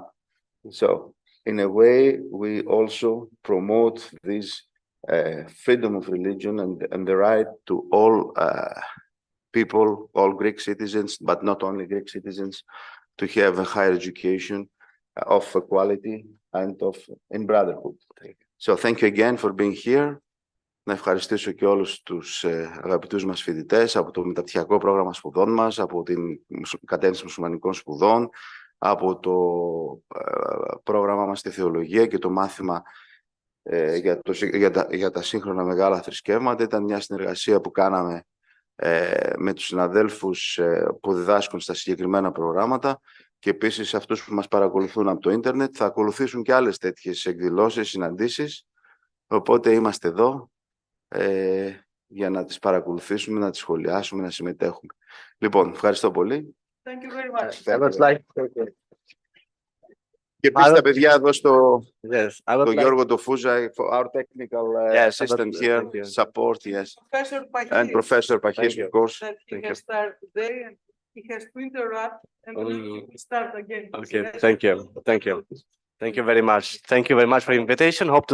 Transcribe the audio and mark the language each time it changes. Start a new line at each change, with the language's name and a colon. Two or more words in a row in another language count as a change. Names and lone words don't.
English: So in a way, we also promote this freedom of religion and the right to all people, all Greek citizens, but not only Greek citizens, to have a higher education of equality and in brotherhood. So thank you again for being here.
Greek: Να ευχαριστήσω και όλους τους αγαπητούς μας φοιτητές από το μεταπτυχιακό πρόγραμμα σπουδών μας, από την κατεύθυνση μουσουλμανικών σπουδών, από το πρόγραμμα μας στη θεολογία και το μάθημα για τα σύγχρονα μεγάλα θρησκεύματα. Ήταν μια συνεργασία που κάναμε με τους συναδέλφους που διδάσκουν στα συγκεκριμένα προγράμματα και επίσης αυτούς που μας παρακολουθούν από το ίντερνετ. Θα ακολουθήσουν και άλλες τέτοιες εκδηλώσεις, συναντήσεις, οπότε είμαστε εδώ για να τις παρακολουθήσουμε, να τις σχολιάσουμε, να συμμετέχουμε. Λοιπόν, ευχαριστώ πολύ.
English: Thank you very much.
Greek: Και επίσης
English: I
Greek: τα
English: would-
Greek: παιδιά εδώ
English: Yes, I would
Greek: τον
English: like.
Greek: Γιώργο το Φούζα,
English: for our technical Yes, assistant thank here, you. support, yes. Professor And Pachis, Professor Pachis, you. of course. that he Thank has started today, and he has to interrupt and start again. Okay, thank you. Thank you. Thank you very much. Thank you very much for the invitation. Hope to